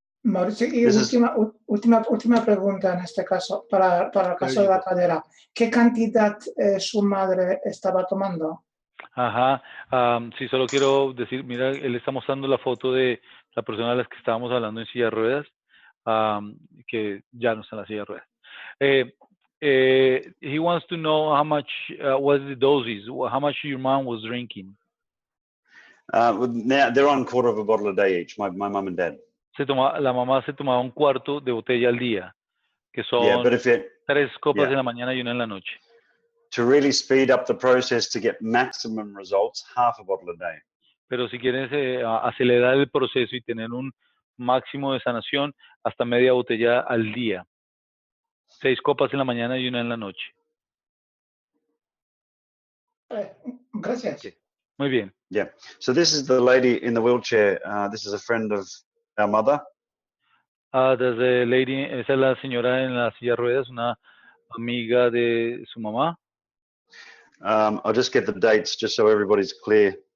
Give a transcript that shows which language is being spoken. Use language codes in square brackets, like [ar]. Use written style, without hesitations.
[es] Mauricio, y última pregunta en este caso, para el caso de la cadera. ¿Qué cantidad su madre estaba tomando? Ajá, sí, solo quiero decir, mira, él está mostrando la foto de la persona de la que estábamos hablando en silla de ruedas, que ya no está en la silla de ruedas. [en] He wants to know how much was the doses, how much your mom was drinking. Now they're on 1/4 of a bottle a day each, my mom and dad. [es] La mamá se tomaba 1/4 de botella al día, que son 3 copas en la mañana y 1 en la noche. [en] To really speed up the process to get maximum results, 1/2 a bottle a day. [es] Pero si quieres acelerar el proceso y tener un máximo de sanación, hasta media botella al día. 6 copas en la mañana y 1 en la noche. Gracias. Okay. Muy bien. [en] Yeah. So this is the lady in the wheelchair. This is a friend of our mother. There's a lady, [es] esa es la señora en la silla de ruedas, una amiga de su mamá. [en] I'll just get the dates just so everybody's clear.